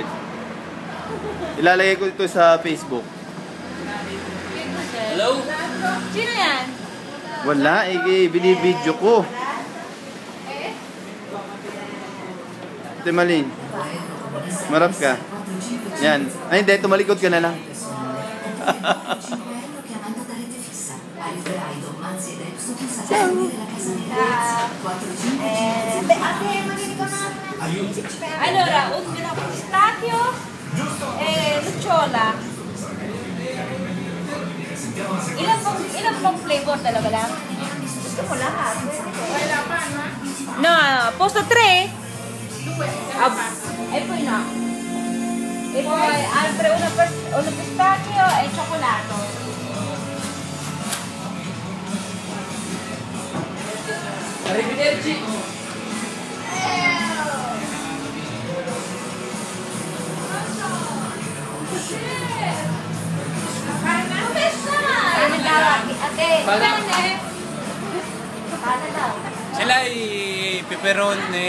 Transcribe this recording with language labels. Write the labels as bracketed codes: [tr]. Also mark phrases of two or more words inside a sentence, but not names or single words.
[tl] Ilalagay ko ito sa Facebook. Hello? Sino yan? Wala, binibidyo ko. Ate Malin, marap ka. Yan. Ay, hindi, tumalikod ka na lang. [it] Allora, un pistacchio e lucciola. [tl] Ilan pong flavor talaga lang? Gusto mo lahat. [it] No, posto 3. E poi no. E poi altre uno pistacchio e cioccolato. Arrivederci. [tl] Sila ay pepperoni.